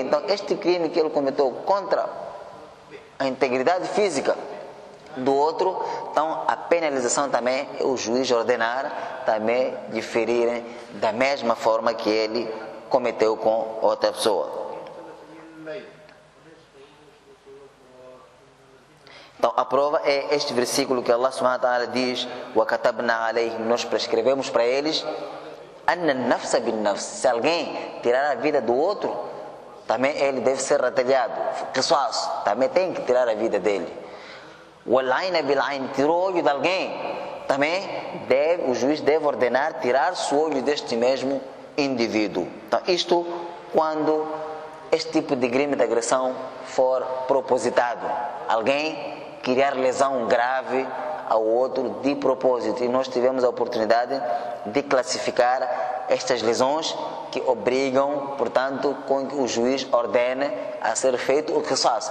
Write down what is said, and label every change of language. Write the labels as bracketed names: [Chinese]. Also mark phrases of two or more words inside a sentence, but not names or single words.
[Portuguese] Então, este crime que ele cometeu contra a integridade física do outro, então a penalização também é o juiz ordenar também de ferirem da mesma forma que ele cometeu com outra pessoa. Então a prova é este versículo que [Arabic] الله سبحانه وتعالى [Portuguese] diz: [Arabic] وَكَتَبْنَا عَلَيْهِمْ, [Portuguese] nós prescrevemos para eles, [Arabic] أَنَّ النَّفْسَ بِالنَّفْسِ, [Portuguese] se alguém tirar a vida do outro, também ele deve ser retaliado. Qisas, também tem que tirar a vida dele. [Arabic] وَالْعَيْنَ بِالْعَيْنِ, [Portuguese] tirou o olho de alguém, também o juiz deve ordenar tirar-se o olho deste mesmo indivíduo. Então isto quando este tipo de crime de agressão for propositado, alguém criar lesão grave ao outro de propósito, e nós tivemos a oportunidade de classificar estas lesões que obrigam, portanto, com que o juiz ordene a ser feito o qisas.